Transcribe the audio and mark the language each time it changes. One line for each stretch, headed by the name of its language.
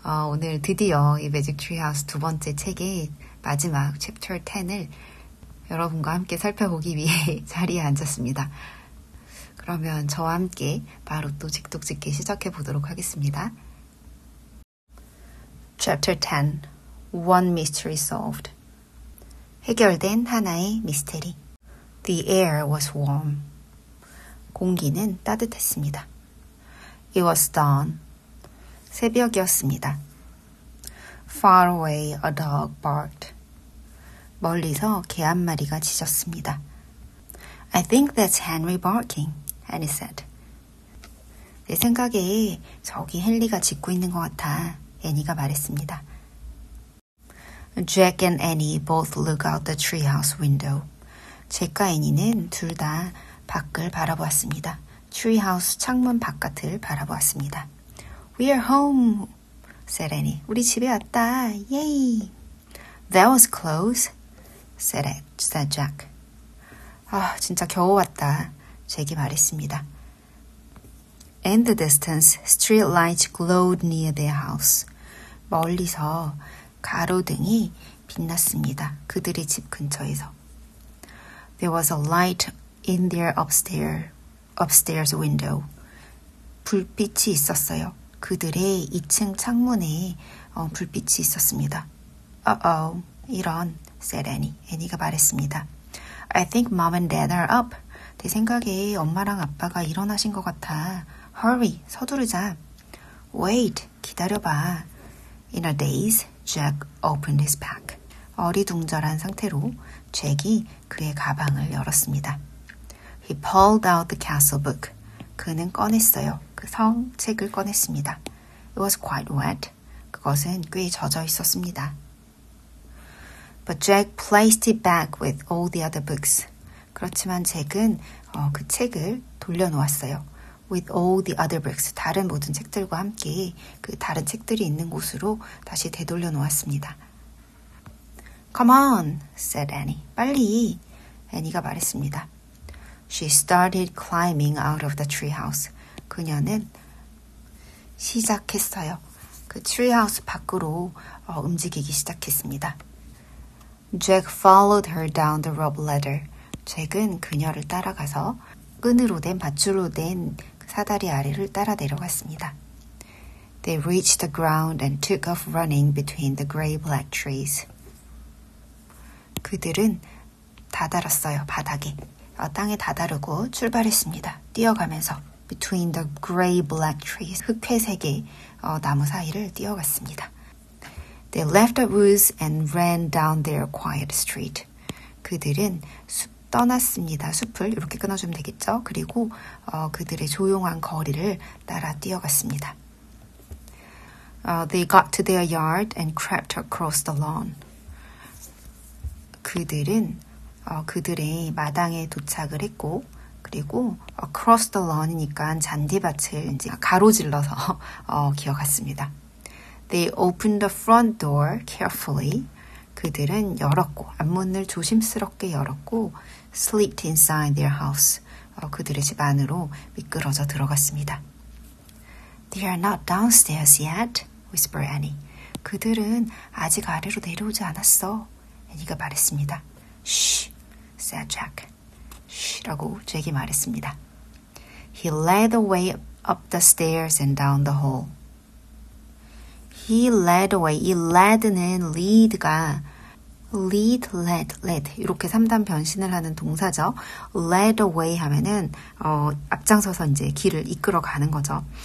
Korean: 오늘 드디어 이 매직 트리하우스 두 번째 책의 마지막 챕터 10을 여러분과 함께 살펴보기 위해 자리에 앉았습니다. 그러면 저와 함께 바로 또 직독직기 시작해 보도록 하겠습니다.
English: Chapter 10 One Mystery Solved
Korean: 해결된 하나의 미스테리
English: The air was warm.
Korean: 공기는 따뜻했습니다.
English: It was dawn.
Korean: 새벽이었습니다.
English: Far away a dog barked.
Korean: 멀리서 개 한 마리가 짖었습니다.
English: I think that's Henry barking, Annie said.
Korean: 내 생각에 저기 헨리가 짖고 있는 것 같아, 애니가 말했습니다.
English: Jack and Annie both looked out the treehouse window.
Korean: 잭과 애니는 둘 다 밖을 바라보았습니다. 트리하우스 창문 바깥을 바라보았습니다.
English: We're home, said Annie.
Korean: 우리 집에 왔다.
English: Yay. That was close, said Jack.
Korean: 진짜 겨우 왔다. 잭이 말했습니다.
English: In the distance, street lights glowed near their house.
Korean: 멀리서 가로등이 빛났습니다. 그들의 집 근처에서.
English: There was a light in their upstairs window.
Korean: 불빛이 있었어요. 그들의 2층 창문에 불빛이 있었습니다.
English: Uh-oh,
Korean: 이런,
English: said Annie.
Korean: 애니가 말했습니다.
English: I think mom and dad are up.
Korean: 내 생각에 엄마랑 아빠가 일어나신 것 같아.
English: Hurry,
Korean: 서두르자.
English: Wait,
Korean: 기다려봐.
English: In a daze, Jack opened his pack.
Korean: 어리둥절한 상태로 잭이 그의 가방을 열었습니다.
English: He pulled out the castle book.
Korean: 그는 꺼냈어요. 그 성책을 꺼냈습니다.
English: It was quite wet.
Korean: 그것은 꽤 젖어 있었습니다.
English: But Jack placed it back with all the other books.
Korean: 그렇지만 잭은 그 책을 돌려놓았어요.
English: With all the other books.
Korean: 다른 모든 책들과 함께 그 다른 책들이 있는 곳으로 다시 되돌려 놓았습니다.
English: Come on, said Annie.
Korean: 빨리, 애니가 말했습니다.
English: She started climbing out of the treehouse.
Korean: 그녀는 시작했어요. 그 트리하우스 밖으로 움직이기 시작했습니다.
English: Jack followed her down the rope ladder.
Korean: 잭은 그녀를 따라가서 끈으로 된 밧줄로 된 사다리 아래를 따라 내려갔습니다.
English: They reached the ground and took off running between the gray-black trees.
Korean: 그들은 다다랐어요, 바닥에. 땅에 다다르고 출발했습니다. 뛰어가면서
English: between the gray-black trees,
Korean: 흑회색의 나무 사이를 뛰어갔습니다.
English: They left the woods and ran down their quiet street.
Korean: 그들은 떠났습니다. 숲을 이렇게 끊어주면 되겠죠. 그리고 그들의 조용한 거리를 따라 뛰어갔습니다.
English: They got to their yard and crept across the lawn.
Korean: 그들은 그들의 마당에 도착을 했고 그리고
English: across the lawn
Korean: 이니까 잔디밭을 이제 가로질러서 기어갔습니다.
English: They opened the front door carefully.
Korean: 그들은 열었고 앞문을 조심스럽게 열었고
English: slipped inside their house.
Korean: 그들의 집 안으로 미끄러져 들어갔습니다.
English: They are not downstairs yet, whispered Annie.
Korean: 그들은 아직 아래로 내려오지 않았어. 애니가 말했습니다.
English: Shh, said Jack.
Korean: Shh라고 잭이 말했습니다.
English: He led the way up the stairs and down the hall. He led the way.
Korean: 이 led는 lead가 lead, led 이렇게 3단 변신을 하는 동사죠.
English: led the way
Korean: 하면은 앞장서서 이제 길을 이끌어 가는 거죠.